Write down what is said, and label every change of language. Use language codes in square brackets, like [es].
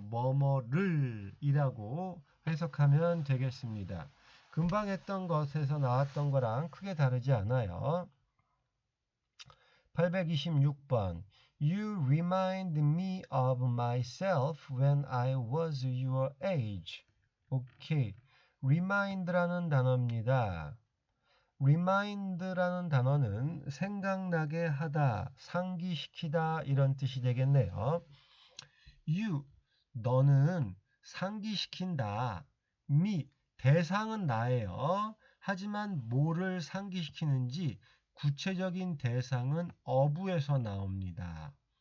[ko] 뭐뭐를 이라고 해석하면 되겠습니다. 금방 했던 것에서 나왔던 거랑 크게 다르지 않아요. [en] 826번 You remind me of myself when I was your age. [ko] 오케이. remind라는 단어입니다. remind라는 단어는 생각나게 하다, 상기시키다 이런 뜻이 되겠네요. You, 너는 상기시킨다. me, 대상은 나예요. 하지만 뭐를 상기시키는지 구체적인 대상은 of에서 나옵니다.